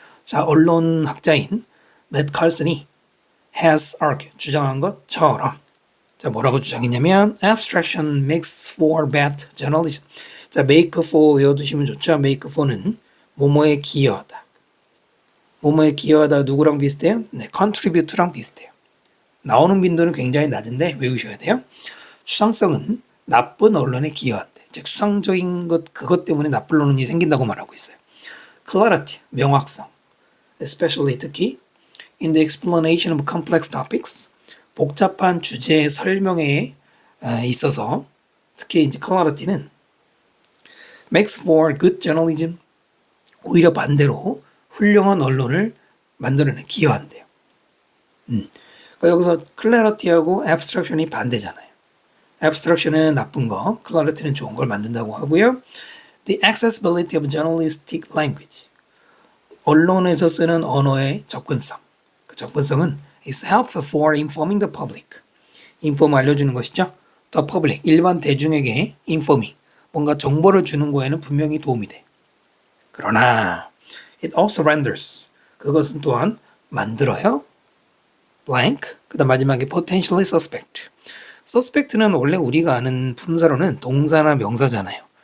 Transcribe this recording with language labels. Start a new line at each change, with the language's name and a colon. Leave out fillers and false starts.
Korean: 자, 언론학자인 Matt Carlson이
English: has argued,
Korean: 주장한 것처럼. 자, 뭐라고 주장했냐면
English: abstraction makes for bad journalism.
Korean: 자, make for 외워두시면 좋죠. make for는 뭐뭐에 기여하다. 뭐뭐에 기여하다 누구랑 비슷해요? 네, contribute랑 비슷해요. 나오는 빈도는 굉장히 낮은데 외우셔야 돼요. 추상성은 나쁜 언론에 기여한대. 즉 수상적인 그것 때문에 나쁜 언론이 생긴다고 말하고 있어요. clarity, 명확성.
English: especially 특히 in the explanation of complex topics.
Korean: 복잡한 주제 설명에 있어서 특히 이제 clarity는
English: makes for good journalism.
Korean: 오히려 반대로 훌륭한 언론을 만들어내 기여한대요. 그러니까 여기서 clarity하고 abstraction이 반대잖아요. abstraction은 나쁜 거, clarity는 좋은 걸 만든다고 하고요.
English: The accessibility of journalistic language.
Korean: 언론에서 쓰는 언어의 접근성. 그 접근성은
English: is helpful for informing the public.
Korean: inform 알려주는 것이죠.
English: The public,
Korean: 일반 대중에게 informing, 뭔가 정보를 주는 거에는 분명히 도움이 돼. 그러나
English: it also renders,
Korean: 그것은 또한 만들어요. blank, 그 다음 마지막에 potentially suspect. suspect는 원래 우리가 아는 품사로는 동사나 명사잖아요.